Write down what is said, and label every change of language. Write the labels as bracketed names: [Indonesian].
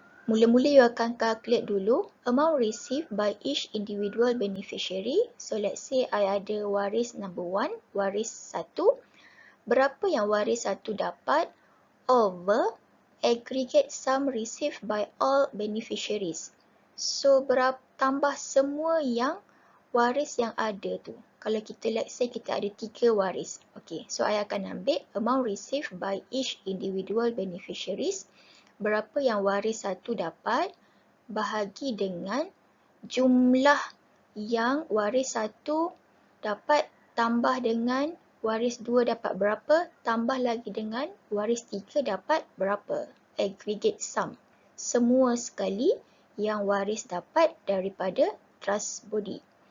[Malay] Mula-mula you akan [English] calculate dulu amount received by each individual beneficiary. So let's say I [Malay] ada waris [English] number 1, waris 1. [Malay] Berapa yang waris 1 dapat [English] over aggregate sum received by all beneficiaries. [Malay] So tambah semua yang waris yang ada tu. Kalau kita let's say kita ada 3 waris. Okay, so I akan ambil [English] amount received by each individual beneficiaries. [Malay] Berapa yang waris 1 dapat [English] bahagi dengan [Malay] jumlah yang waris 1 dapat tambah dengan waris 2 dapat berapa, tambah lagi dengan waris 3 dapat berapa. [English] Aggregate sum. [Malay] Semua sekali yang waris dapat daripada trust body.